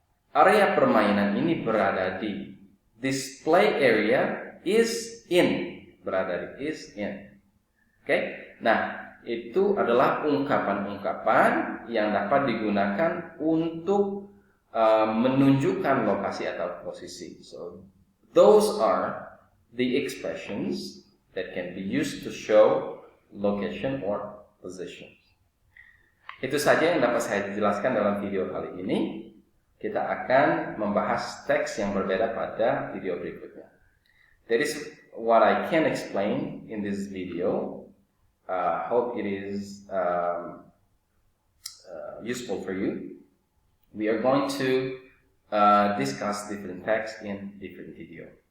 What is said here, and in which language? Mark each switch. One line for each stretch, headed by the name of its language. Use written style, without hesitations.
Indonesian: Area permainan ini berada di.
English: This play area is in,
Indonesian: berada di,
English: is in.
Indonesian: Nah, itu adalah ungkapan-ungkapan yang dapat digunakan untuk menunjukkan lokasi atau posisi.
English: So, those are the expressions that can be used to show location or position.
Indonesian: Itu saja yang dapat saya jelaskan dalam video kali ini. Kita akan membahas teks yang berbeda pada video berikutnya.
English: That is what I can explain in this video. Hope it is useful for you. We are going to discuss different texts in different video.